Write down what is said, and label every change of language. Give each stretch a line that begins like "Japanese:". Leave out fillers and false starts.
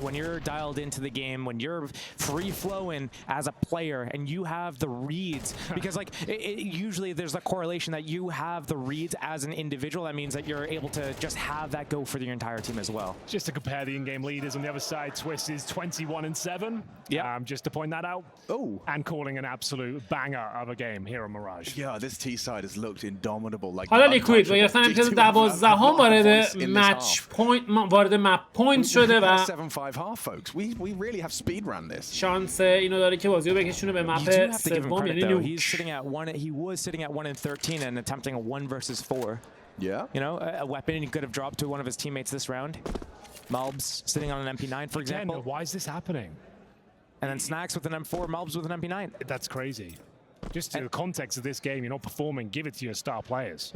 English: When you're dialed into the game, when you're free-flowing as a player and you have the reads, because like usually there's a correlation that you have the reads as an individual. That means that you're able to just have that go for your entire team as well. Just to compare the in-game leaders on the other side, Twist is 21-7. Yeah. Just to point that out. Oh. And calling an absolute banger of a game here on Mirage. Yeah, this T side has looked indomitable. Like
Persian: حالا لیکوید و گرفتن امتیاز 12 وارد مچ پوینت وارد مپ پوینت شده و
English: 7-5 half, folks. We really have speed run this.
Persian: شانس اینو داره که بازیو بکشونه به مپ سوم یعنی نوک.
English: He was sitting at 1 and 13 and attempting a 1 versus 4. Yeah. You know, a weapon he could have dropped to one of his teammates this round. Malbs sitting on an MP9, for example. Why is this happening? And then Snacks with an M4, Malbs with an MP9. That's crazy. Just to the context of this game, you're not performing, give it to your star players.